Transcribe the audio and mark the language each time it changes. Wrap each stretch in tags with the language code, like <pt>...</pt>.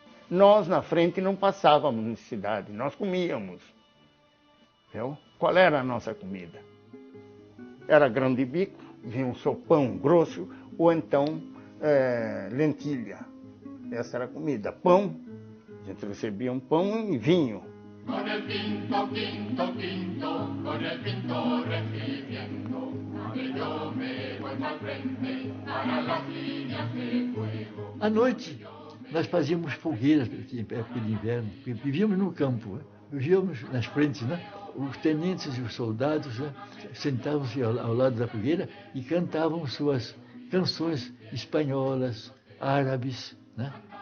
<pt>Nós na frente não passávamos necessidade, nós comíamos. Viu? Qual era a nossa comida? Era grão de bico, vinha um sopão grosso, ou então lentilha. Essa era a comida. Pão, a gente recebia um pão e vinho.</pt> <es>Con el tinto, tinto, tinto, con el pintor recibiendo, que yo me vuelvo al frente para las líneas de fuego.</es> <pt>À noite, nós fazíamos fogueiras, em época de inverno, porque vivíamos no campo, vivíamos nas frentes, né? Os tenentes e os soldados, né, sentavam-se ao lado da fogueira e cantavam suas canções espanholas, árabes, né?</pt>